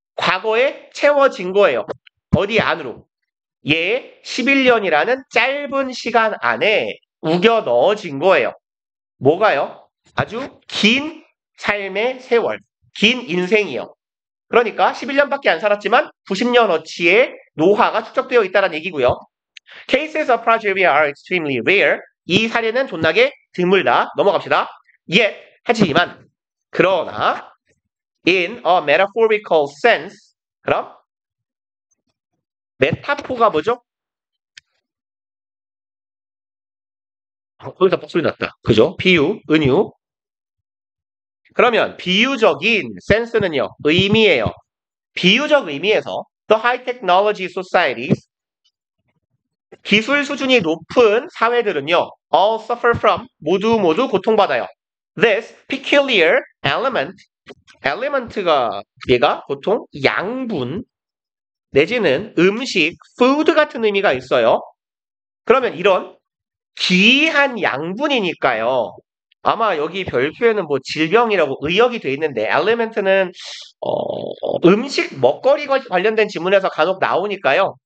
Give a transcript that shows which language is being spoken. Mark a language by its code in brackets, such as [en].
[ko] 과거에 채워진 거예요. 어디 안으로? 얘 11년이라는 짧은 시간 안에 우겨 넣어진 거예요. 뭐가요? 아주 긴 삶의 세월, 긴 인생이요. 그러니까 11년밖에 안 살았지만 90년어치의 노화가 축적되어 있다는 얘기고요. [en] Cases of progeria are extremely rare. [ko] 이 사례는 존나게 드물다. 넘어갑시다. [en] Yet, [ko] 하지만, 그러나 [en] in a metaphorical sense. [ko] 그럼 메타포가 뭐죠? 거기서 뻑소리 났다. 그죠? 비유, 은유. 그러면 비유적인 센스는요. 의미예요. 비유적 의미에서 [en] the high technology societies [ko] 기술 수준이 높은 사회들은요. [en] all suffer from [ko] 모두 고통받아요. [en] This peculiar element [ko] 가 얘가 보통 양분 내지는 음식, food 같은 의미가 있어요. 그러면 이런 귀한 양분이니까요. 아마 여기 별표에는 뭐 질병이라고 의역이 돼 있는데 element는 음식 먹거리 관련된 지문에서 간혹 나오니까요.